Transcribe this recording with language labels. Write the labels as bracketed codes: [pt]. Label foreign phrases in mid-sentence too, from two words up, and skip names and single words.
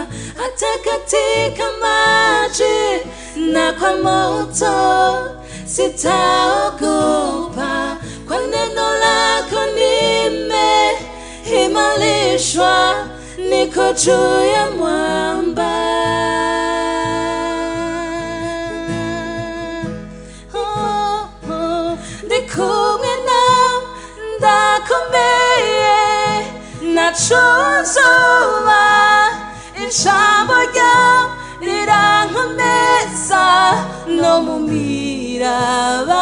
[sw] Hata katika maji na kwa moto sitaogopa, kwa neno lako nimeimarishwa, niko juu ya mwamba. [rw] Ndi kumwe nawe ndakomeye, nacozoba ijambo ryawe rirankomeza no mu miraba.